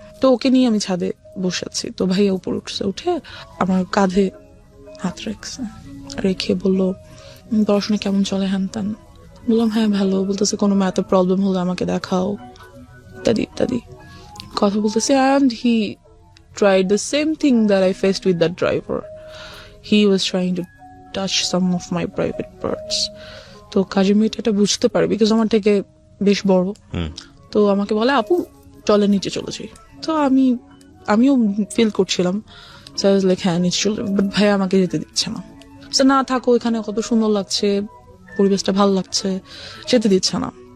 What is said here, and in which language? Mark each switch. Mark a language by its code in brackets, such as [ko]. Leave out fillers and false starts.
[bn] তো ওকে নিয়ে আমি ছাদে বসেছি। তো ভাইয়া উপর উঠছে, উঠে আমার কাঁধে হাত রেখে বললো, পড়াশোনা কেমন চলে, হ্যান ত্যান। বললাম হ্যাঁ ভালো। বলতেছে কোনো ম্যাথে প্রবলেম হলে আমাকে দেখাও, ইত্যাদি ইত্যাদি কথা বলতেছে। [en] And he tried the same thing that I faced with that driver. He was trying to touch some of my private parts. [bn] তো কাজের মেয়েটা এটা বুঝতে পারে, বিকজ আমার থেকে বেশ বড়। তো আমাকে বলে, আপু চলে নিচে চলে যাই। তো আমিও ফিল করছিলাম [en] So I was like, [bn] হ্যাঁ নিশ্চয়, বাট ভাইয়া আমাকে যেতে দিচ্ছে না। So, না থাকো, এখানে কত সুন্দর লাগছে, পরিবেশটা ভালো লাগছে, যেতে দিচ্ছে না।